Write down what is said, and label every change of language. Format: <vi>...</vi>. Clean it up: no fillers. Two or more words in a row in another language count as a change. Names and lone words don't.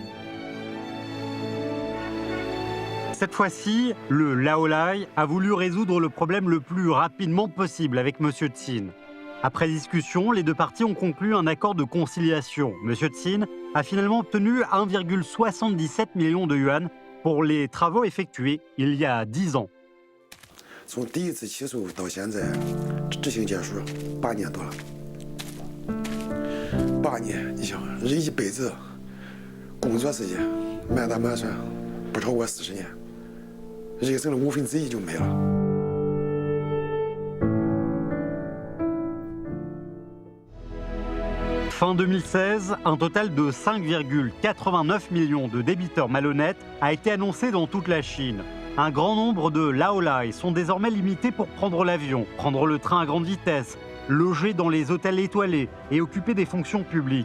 <fr>Cette fois-ci, le laolai a voulu résoudre le problème le plus rapidement possible avec M. Tsin. Après discussion, les deux parties ont conclu un accord de conciliation. M. Tsin a finalement obtenu 1,77 million de yuan pour les travaux effectués il y a 10 ans.</fr> <zh>从第一次起诉到现在，执行结束8年多了。8年，你想，人一辈子工作时间满打满算不超过40年，人生的1/5就没了。</zh> <fr>Fin 2016, un total de 5,89 millions de débiteurs malhonnêtes a été annoncé dans toute la Chine. Un grand nombre de laolai sont désormais limités pour prendre l'avion, prendre le train à grande vitesse, loger dans les hôtels étoilés et occuper des fonctions publiques.</fr>